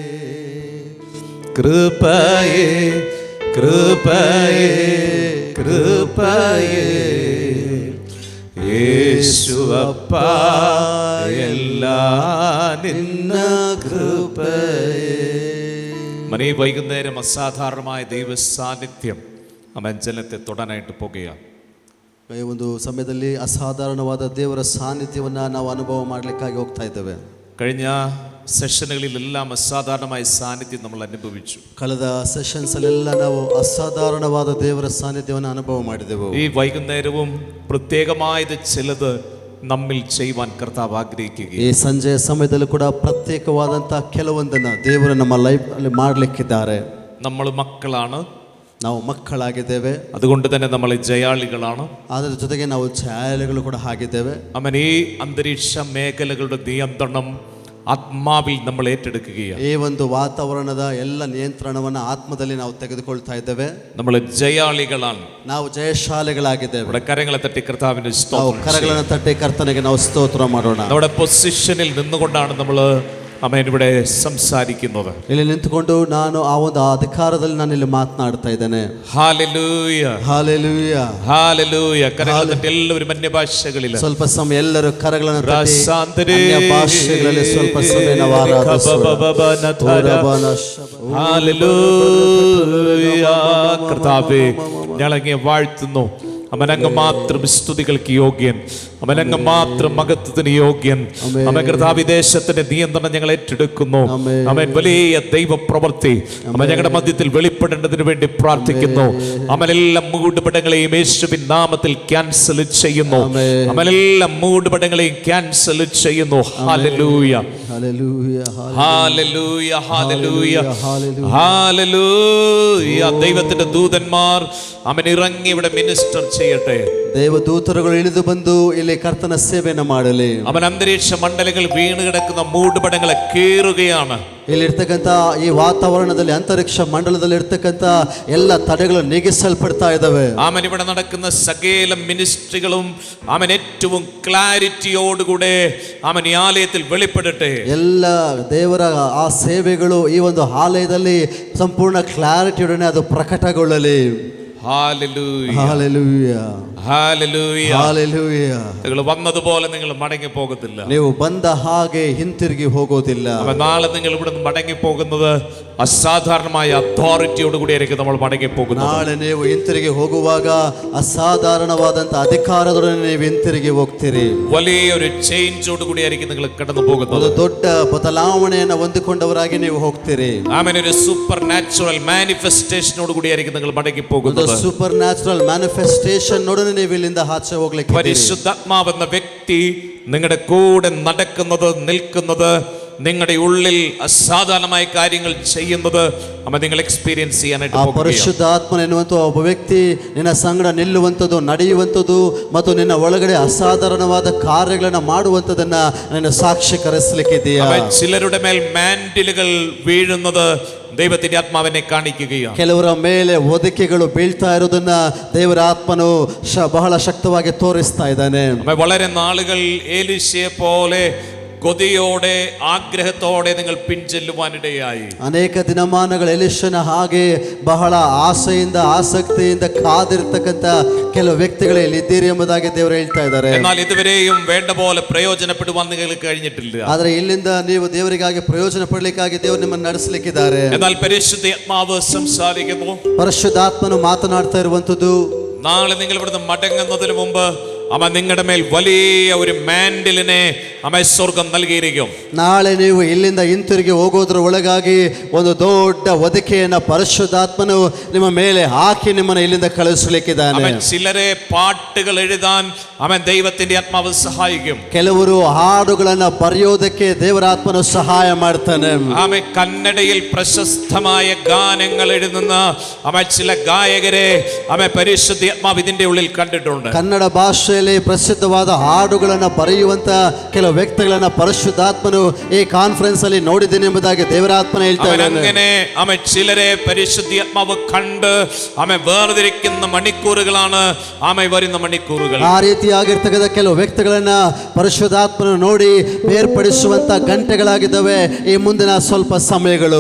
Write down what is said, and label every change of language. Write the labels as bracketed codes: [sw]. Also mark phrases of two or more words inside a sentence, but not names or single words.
[ml] കൃപയേ കൃപയേ കൃപയേ യേശു അപ്പായല്ല നിന്ന കൃപയേ. മനെ വൈകുന്നേരം അസാധാരണമായ ദൈവ സാന്നിധ്യം ജനത്തെ തൊടാനായിട്ട് പോകുകയാണ്. [kn] ಈ ಒಂದು ಸಮಯದಲ್ಲಿ ಅಸಾಧಾರಣವಾದ ದೇವರ ಸಾನ್ನಿಧ್ಯವನ್ನು ನಾವು ಅನುಭವ ಮಾಡಲಿಕ್ಕಾಗಿ ಹೋಗ್ತಾ ಇದ್ದೇವೆ. [ml] കഴിഞ്ഞ സെഷനുകളിലെല്ലാം അസാധാരണമായ സാന്നിധ്യം നമ്മൾ അനുഭവിച്ചു. [kn] ಕಳೆದ ಸೆಷನ್ಸ್ ಅಲ್ಲೆಲ್ಲ ನಾವು ಅಸಾಧಾರಣವಾದ ದೇವರ ಸಾನ್ನಿಧ್ಯವನ್ನು ಅನುಭವ ಮಾಡಿದೆವು. [ml] ഈ വൈകുന്നേരവും പ്രത്യേകമായത് ചിലത് നമ്മിൽ ചെയ്യുവാൻ കർത്താവ് ആഗ്രഹിക്കുകയാണ്. [kn] ಈ ಸಂಜೆಯ ಸಮಯದಲ್ಲಿ ಕೂಡ ಪ್ರತ್ಯೇಕವಾದಂತಹ ಕೆಲವೊಂದನ್ನು ದೇವರು ನಮ್ಮ ಲೈಫ್ ಅಲ್ಲಿ ಮಾಡಲಿಕ್ಕಿದ್ದಾರೆ. [ml] നമ്മൾ മക്കളാണ്, [kn] ನಾವು ಮಕ್ಕಳಾಗಿದ್ದೇವೆ, [ml] അതുകൊണ്ട് തന്നെ നമ്മൾ ജയാളികളാണ്. [kn] ಅದರ ಜೊತೆಗೆ ನಾವು ಛಾಯಾಳಿಗಳು ಕೂಡ ಆಗಿದ್ದೇವೆ. [ml] ഈ അന്തരീക്ഷ മേഖലകളുടെ നിയന്ത്രണം ആത്മാവിൽ നമ്മൾ ഏറ്റെടുക്കുകയാണ്. [kn] ಈ ಒಂದು ವಾತಾವರಣದ ಎಲ್ಲ ನಿಯಂತ್ರಣವನ್ನು ಆತ್ಮದಲ್ಲಿ ನಾವು ತೆಗೆದುಕೊಳ್ತಾ ಇದ್ದೇವೆ. [ml] നമ്മൾ ജയാളികളാണ്, [kn] ನಾವು ಜಯಶಾಲಿಗಳಾಗಿದ್ದೇವೆ. [ml] നമ്മുടെ കരങ്ങളെ തട്ടി കർത്താവിന്റെ [kn] ನಾವು [ml] സ്തോത്രം. [kn] ಕರಗಳನ್ನು ತಟ್ಟಿ ಕರ್ತನಿಗೆ ನಾವು ಸ್ತೋತ್ರ ಮಾಡೋಣ. [ml] നമ്മുടെ പൊസിഷനിൽ നിന്നുകൊണ്ടാണ് നമ്മൾ ഇവിടെ സംസാരിക്കുന്നത്. [kn] ಇಲ್ಲಿ ನಿಂತುಕೊಂಡು ನಾನು ಆ ಒಂದು ಅಧಿಕಾರದಲ್ಲಿ ನಾನು ಇಲ್ಲಿ ಮಾತನಾಡ್ತಾ ಇದ್ದೇನೆ. [ml] ഹല്ലേലൂയ [kn] ಹಾಲೆಲೂಯ [ml] ഹല്ലേലൂയ. കരങ്ങളെ തട്ടി എല്ലാവരും അന്യഭാഷകളിൽ [kn] ಸ್ವಲ್ಪ ಸಮಯ ಎಲ್ಲರೂ ಕರಗಳನ್ನು ತಟ್ಟಿ ರಾಸಾಂತರೇ ಅನ್ಯ ಭಾಷೆಗಳಲ್ಲಿ ಸ್ವಲ್ಪ ಸಮಯ ನಾವು ಆರಾಧಿಸೋಣ. [ml] ഹല്ലേലൂയ. കർത്താവേ, ഞങ്ങളങ്ങേ വാഴ്ത്തുന്നു. അവനങ്ങ് മാത്രം സ്തുതികൾക്ക് യോഗ്യൻ, അവനങ്ങ് മാത്രം മഹത്വത്തിന് യോഗ്യൻ. അവൻ കർത്താവ് ദേശത്തിന്റെ നിയന്ത്രണം ഞങ്ങൾ ഏറ്റെടുക്കുന്നു. അവൻ വലിയ ദൈവ പ്രവൃത്തി അവൻ ഞങ്ങളുടെ മധ്യത്തിൽ വെളിപ്പെടേണ്ടതിന് വേണ്ടി പ്രാർത്ഥിക്കുന്നു. അവനെല്ലാം മൂടുപടങ്ങളെയും യേശുവിൻ നാമത്തിൽ ക്യാൻസൽ ചെയ്യുന്നു. അവനെല്ലാം മൂടുപടങ്ങളെയും ക്യാൻസൽ ചെയ്യുന്നു. ഹല്ലേലൂയ ഹല്ലേലൂയ ഹല്ലേലൂയ ഹല്ലേലൂയ ഹല്ലേലൂയ. ദൈവത്തിന്റെ ദൂതന്മാർ അവൻ ഇറങ്ങി ഇവിടെ മിനിസ്റ്റർ ചെയ്യട്ടെ. [kn] ದೇವದೂತರುಗಳು ಇಳಿದು ಬಂದು ಇಲ್ಲಿ ಕರ್ತನ ಸೇವೆಯನ್ನು ಮಾಡಲಿ. [ml] അവൻ അന്തരീക്ഷ മണ്ഡലങ്ങൾ വീണ് കിടക്കുന്ന മൂടുപടങ്ങളെ കീറുകയാണ്. [kn] ಇಲ್ಲಿರ್ತಕ್ಕಂಥ ಈ ವಾತಾವರಣದಲ್ಲಿ ಅಂತರಿಕ್ಷ ಮಂಡಲದಲ್ಲಿ ಇರ್ತಕ್ಕಂಥ ಎಲ್ಲ ತಡೆಗಳು ನೀಗಿಸಲ್ಪಡ್ತಾ ಇದ್ದಾವೆ. [ml] അവൻ ഇവിടെ നടക്കുന്ന സകല മിനിസ്ട്രികളും അവൻ ഏറ്റവും ക്ലാരിറ്റിയോടുകൂടെ അവൻ ഈ ആലയത്തിൽ വെളിപ്പെടട്ടെ. [kn] ಎಲ್ಲ ದೇವರ ಆ ಸೇವೆಗಳು ಈ ಒಂದು ಆಲಯದಲ್ಲಿ ಸಂಪೂರ್ಣ ಕ್ಲಾರಿಟಿಯೊಡನೆ ಅದು ಪ್ರಕಟಗೊಳ್ಳಲಿ. [ml] ഹല്ലേലൂയ [kn] ಹಾಲೆಲೂಯ [ml] ഹല്ലേലൂയ [kn] ಹಾಲೆಲೂಯ. [ml] നിങ്ങൾ വന്നതുപോലെ നിങ്ങൾ മടങ്ങി പോകത്തില്ല. [kn] ನೀವು ಬಂದ ಹಾಗೆ ಹಿಂತಿರುಗಿ ಹೋಗೋದಿಲ್ಲ. [ml] നാളെ നിങ്ങൾ ഇവിടെ നിന്ന് മടങ്ങി പോകുന്നത് അസാധാരണമായ അതോറിറ്റിയോട് കൂടിയായിരിക്കും നമ്മൾ മടങ്ങി പോകുന്നത്. [kn] ನಾಳೆ ನೀವು ಹಿಂತಿರುಗಿ ಹೋಗುವಾಗ ಅಸಾಧಾರಣವಾದಂತ ಅಧಿಕಾರದೊಡನೆ ನೀವು ಹಿಂತಿರುಗಿ ಹೋಗ್ತೀರಿ. [ml] വലിയൊരു ചേഞ്ചോട് കൂടിയായിരിക്കും നിങ്ങൾ കടന്നു പോകുന്നത്. [kn] ಒಂದು ದೊಡ್ಡ ಬದಲಾವಣೆಯನ್ನು ಹೊಂದಿಕೊಂಡವರಾಗಿ ನೀವು ಹೋಗ್ತೀರಿ. [ml] ആമേൻ. ഒരു [en] super natural [ml] മാനിഫെസ്റ്റേഷനോട് കൂടിയായിരിക്കും നിങ്ങൾ മടങ്ങി പോകുന്നത്. [en] super natural manifestation [kn] ನೋಡನೆ ನೀವು ಇಲ್ಲಿಂದ ಆಚೆ ಹೋಗ್ಲಿಕ್ಕೆ. [ml] പരിശുദ്ധാത്മാവെന്ന വ്യക്തി നിങ്ങളുടെ കൂടെ നടക്കുന്നത്, നിൽക്കുന്നത്, നിങ്ങളുടെ ഉള്ളിൽ അസാധാരണമായ കാര്യങ്ങൾ ചെയ്യുന്നത് അവൻ നിങ്ങൾ എക്സ്പീരിയൻസ് ചെയ്യാനായിട്ട് പോകുകയാണ്. [kn] ಪರಿಶುದ್ಧಾತ್ಮನ ಎನ್ನುವಂತ ಒಬ್ಬ ವ್ಯಕ್ತಿ ನಿನ್ನ ಸಂಗಡ ನಿಲ್ಲುವಂಥದ್ದು, ನಡೆಯುವಂಥದ್ದು ಮತ್ತು ನಿನ್ನ ಒಳಗಡೆ ಅಸಾಧಾರಣವಾದ ಕಾರ್ಯಗಳನ್ನು ಮಾಡುವಂಥದ್ದನ್ನ ನಿನ್ನ ಸಾಕ್ಷೀಕರಿಸಲಿಕ್ಕಿದೆಯಾ? [ml] ചിലരുടെ മേൽ മാന്റിലുകൾ വീഴുന്നത് ദൈവത്തിന്റെ ആത്മാവിനെ കാണിക്കുകയാണ്. [kn] ಕೆಲವರ ಮೇಲೆ ಹೊದಿಕೆಗಳು ಬೀಳ್ತಾ ಇರೋದನ್ನ ದೇವರ ಆತ್ಮನು ಬಹಳ ಶಕ್ತವಾಗಿ ತೋರಿಸ್ತಾ ಇದ್ದಾನೆ. [ml] വളരെ നാളുകൾ എലീശയെ പോലെ കൊതിയോടെ ആഗ്രഹത്തോടെ നിങ്ങൾ പിൻചെല്ലുവാനിടയായി. [kn] ಅನೇಕ ದಿನಮಾನಗಳು ಎಲಿಷನ ಹಾಗೆ ಬಹಳ ಆಸೆಯಿಂದ ಆಸಕ್ತಿಯಿಂದ ಕಾದಿರ್ತಕ್ಕಂಥ ಕೆಲವು ವ್ಯಕ್ತಿಗಳು ಇಲ್ಲಿ ಇದ್ದೀರಿ ಎಂಬುದಾಗಿ ದೇವರು ಹೇಳ್ತಾ ಇದ್ದಾರೆ. [ml] എന്നാൽ ഇതുവരെയും വേണ്ട പോലെ പ്രയോജനപ്പെടുവാൻ നിങ്ങൾക്ക് കഴിഞ്ഞിട്ടില്ല. [kn] ಆದ್ರೆ ಇಲ್ಲಿಂದ ನೀವು ದೇವರಿಗಾಗಿ ಪ್ರಯೋಜನ ಪಡಲಿಕ್ಕಾಗಿ ದೇವರು ನಿಮ್ಮನ್ನು ನಡೆಸಲಿಕ್ಕಿದ್ದಾರೆ. [ml] എന്നാൽ പരിശുദ്ധാത്മാവ് സംസാരിക്കുന്നു. [kn] ಪರಿಶುದ್ಧಾತ್ಮನು ಮಾತನಾಡ್ತಾ ಇರುವಂತದ್ದು, [ml] നാളെ നിങ്ങൾ ഇവിടുന്ന് മടങ്ങുന്നതിന് മുമ്പ് അവൻ നിങ്ങളുടെ മേൽ വലിയ ഒരു മാൻഡിലിനെ അവൻ സ്വർഗം നൽകിയിരിക്കും. [kn] ನಾಳೆ ನೀವು ಇಲ್ಲಿಂದ ಹಿಂತಿರುಗಿ ಹೋಗೋದ್ರ ಒಳಗಾಗಿ ಒಂದು ದೊಡ್ಡ ಹೊದಿಕೆಯನ್ನ ಪರಿಶುದ್ಧಾತ್ಮನು ನಿಮ್ಮ ಮೇಲೆ ಹಾಕಿ ನಿಮ್ಮನ್ನು ಇಲ್ಲಿಂದ ಕಳಿಸಲಿಕ್ಕಿದ್ದಾನೆ. [ml] അവൻ ചിലരെ പാട്ടുകൾ എഴുതാൻ അവൻ ദൈവത്തിന്റെ ആത്മാവ് സഹായിക്കും. [kn] ಕೆಲವರು ಹಾಡುಗಳನ್ನ ಬರೆಯೋದಕ್ಕೆ ದೇವರ ಆತ್ಮನು ಸಹಾಯ ಮಾಡ್ತಾನೆ. [ml] അവൻ കന്നഡയിൽ പ്രശസ്തമായ ഗാനങ്ങൾ എഴുതുന്ന അവൻ ചില ഗായകരെ അവൻ പരിശുദ്ധാത്മാവ് ഇതിന്റെ ഉള്ളിൽ കണ്ടിട്ടുണ്ട്. [kn] ಕನ್ನಡ ಭಾಷೆಯಲ್ಲಿ ಪ್ರಸಿದ್ಧವಾದ ಹಾಡುಗಳನ್ನ ಬರೆಯುವಂತ ಕೆಲವು ವ್ಯಕ್ತಿಗಳನ್ನ ಪರಿಶುದ್ಧಾತ್ಮನು ಈ ಕಾನ್ಫರೆನ್ಸ್ ಅಲ್ಲಿ ನೋಡಿದ್ದೇನೆ ಎಂಬುದಾಗಿ ದೇವರಾತ್ಮನ ಹೇಳ್ತಾ [ml] അവൻ [kn] ಇದ್ದಾನೆ. [ml] അങ്ങനെ അവൻ ചിലരെ പരിശുദ്ധാത്മാവ് കണ്ട് അവൻ വേർതിരിക്കുന്ന മണിക്കൂറുകളാണ് അവൻ വരുന്ന മണിക്കൂറുകൾ. [kn] ಆ ರೀತಿಯಾಗಿರ್ತಕ್ಕಂಥ ಕೆಲವು ವ್ಯಕ್ತಿಗಳನ್ನ ಪರಿಶುದ್ಧಾತ್ಮನು ನೋಡಿ ಬೇರ್ಪಡಿಸುವಂತ ಗಂಟೆಗಳಾಗಿದ್ದಾವೆ ಈ ಮುಂದಿನ ಸ್ವಲ್ಪ ಸಮಯಗಳು.